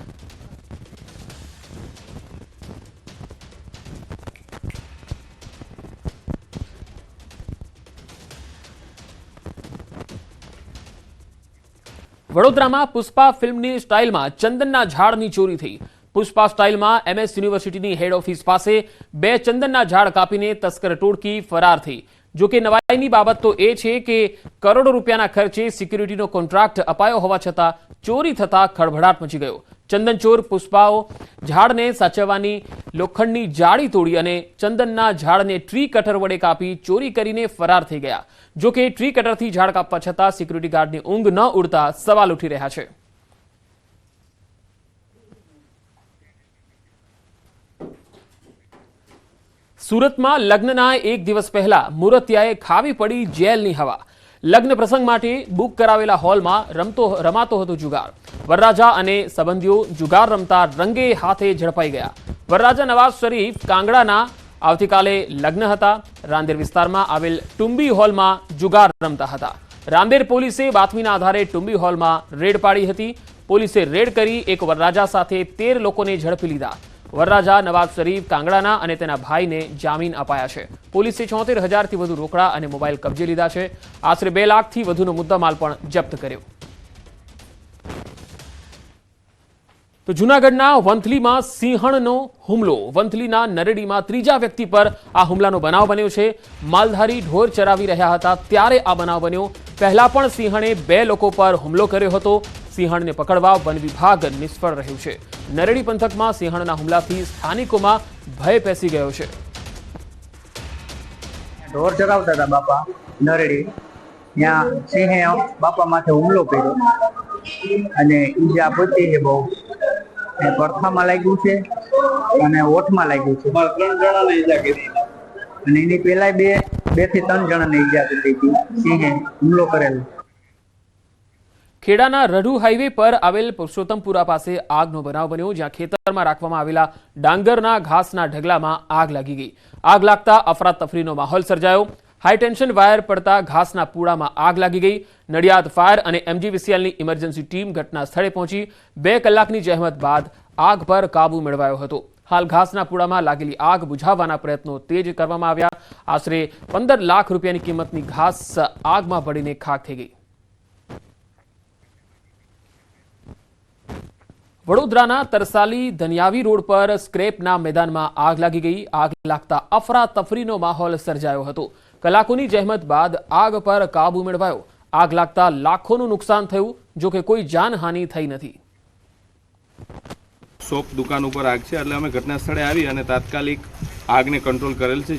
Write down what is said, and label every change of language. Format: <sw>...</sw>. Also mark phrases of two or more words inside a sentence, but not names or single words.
<gu>વડોદરામાં પુષ્પા ફિલ્મની સ્ટાઇલમાં ચંદનના ઝાડની ચોરી થઈ। પુષ્પા સ્ટાઇલ મેં એમએસ યુનિવર્સિટી હેડ ઓફિસ પાસ 2 ચંદનના ઝાડ કાપીને તસ્કર ટોળકી ફરાર થી। જો કિ નવાઈની બાબત તો એ છે કે કરોડો રૂપિયાના ખર્ચે સિક્યોરિટીનો કોન્ટ્રાક્ટ અપાયો હોવા છતાં ચોરી થતા ખળભળાટ મચી ગયો। ચંદન ચોર પુષ્પાઓ ઝાડને સાચવવાની લોખંડની જાળી તોડી અને ચંદનના ઝાડને ટ્રી કટર વડે કાપી ચોરી કરીને ફરાર થઈ ગયા। જો કિ ટ્રી કટરથી ઝાડ કાપવા છતાં સિક્યોરિટી ગાર્ડની ઊંઘ ન ઉડતા સવાલ ઉઠી રહ્યા છે। સૂરત મેં લગ્નના 1 દિવસ પહેલા મૂર્તિયાએ ખાવી પડી જેલની હવા। લગ્ન પ્રસંગ માટે બુક કરાવેલા હૉલ મેં રમાતો હતો જુગાર। વરરાજા અને સંબંધીઓ જુગાર રમતા રંગે હાથે ઝડપાઈ ગયા। વરરાજા નવાજ શરીફ કાંગડાના આવતીકાલે લગ્ન હતા। રાંદેર વિસ્તારમાં આવેલ ટુંબી હૉલ મેં જુગાર રમતા હતા। રાંદેર પોલીસે બાતમીના આધારે ટુંબી હૉલ મેં રેડ પાડી હતી। પોલીસે રેડ કરી એક વરરાજા સાથે 13 લોકોને ઝડપી લીધા। વરરાજા નવાજ શરીફ કાંગડાના અને તેના ભાઈને જામીન અપાયા છે। પોલીસે 76,000 થી વધુ રોકડા અને મોબાઇલ કબ્જે લીધા છે। આશરે 2 લાખ થી વધુનો મુદ્દામાલ પણ જપ્ત કર્યો। તો જૂનાગઢના વંથલીમાં સિંહણનો હુમલો। વંથલીના નરેડીમાં 3જા વ્યક્તિ પર આ હુમલાનો બનાવ બન્યો છે। માલધારી ઢોર ચરાવી રહ્યા હતા ત્યારે આ બનાવ બન્યો। પહેલા પણ સિંહણે 2 લોકો પર હુમલો કર્યો હતો। સિંહણને પકડવા વન વિભાગ નિષ્ફળ રહ્યું છે। નરેડી પંથકમાં સિંહણના હુમલાથી સ્થાનિકોમાં ભય પેસી ગયો છે। ઢોર ચરાવતા થા બાપા નરેડી, ત્યાં સિંહે બાપા માથે હુમલો કર્યો અને ઈજા પહોંચી છે બહુ। પડખામાં લાગ્યું છે અને ઓઠમાં લાગ્યું છે। 3 જણાને ઈજા કરી અને એની પહેલા 2 થી 3 જણાને ઈજા કરી હતી। સિંહે હુમલો કરેલો। ખેડાના રઢુ હાઈવે પર આવેલ પુરુષોત્તમપુરા પાસે આગનો બનાવ બન્યો, જ્યાં ખેતરમાં રાખવામાં આવેલા ડાંગરના ઘાસના ઢગલામાં આગ લાગી ગઈ। આગ લાગતા અફરાતફરીનો માહોલ સર્જાયો। હાઈ ટેન્શન વાયર પડતા ઘાસના પૂડામાં આગ લાગી ગઈ। નડિયાદ ફાયર ઔર એમજીવીસીએલની ઇમરજન્સી ટીમ ઘટના સ્થળે પહોંચી 2 કલાકની જહમત બાદ આગ પર કાબૂ મેળવાયો હતો। હાલ ઘાસના પૂડામાં લાગેલી આગ બુઝાવવાના પ્રયત્નો તેજ કરવામાં આવ્યા। આશરે 15 લાખ રૂપિયાની કિંમતની ઘાસ આગમાં બળીને ખાક થઈ ગઈ। વડોદરાના તરસાલી ધનિયાવી રોડ પર સ્ક્રેપના મેદાનમાં આગ લાગી ગઈ। આગ લાગતા અફરાતફરીનો માહોલ સર્જાયો હતો। કલાકોની જહેમત બાદ આગ પર કાબુ મેળવાયો। આગ લાગતા લાખોનું નુકસાન થયું, જો કે કોઈ જાનહાનિ થઈ નથી. શોપ દુકાન ઉપર આગ છે એટલે અમે ઘટના સ્થળે આવી અને તાત્કાલિક આગને કંટ્રોલ કરેલ છે.</gu>